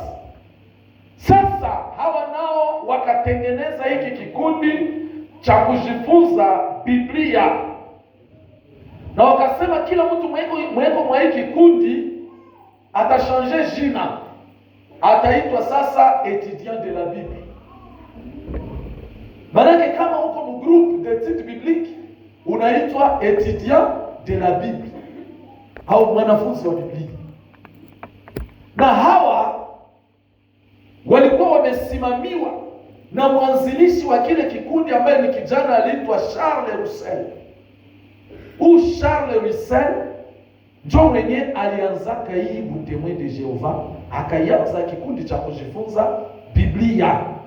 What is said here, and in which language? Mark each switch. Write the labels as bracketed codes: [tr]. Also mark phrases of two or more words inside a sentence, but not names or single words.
[sw] Sasa hawa nao wakatengeneza hiki kikundi cha kujifunza Biblia, na wakasema kila mtu mweko mwa hiki kikundi atachange jina, ataitwa sasa [fr] étudiant de la Bible. [sw] Maana kama uko mu [fr] groupe d'études bibliques [sw] unaitwa [fr] étudiant de la Bible [sw] au mwanafunzi wa Biblia. Na hawa walikuwa wamesimamiwa na mwanzilishi wa kile kikundi ambaye ni kijana aliitwa Charles Russell. Charles Russell ndio mwenye alianzaka hii Témoin de Jehova, akaanza kikundi cha kujifunza Biblia.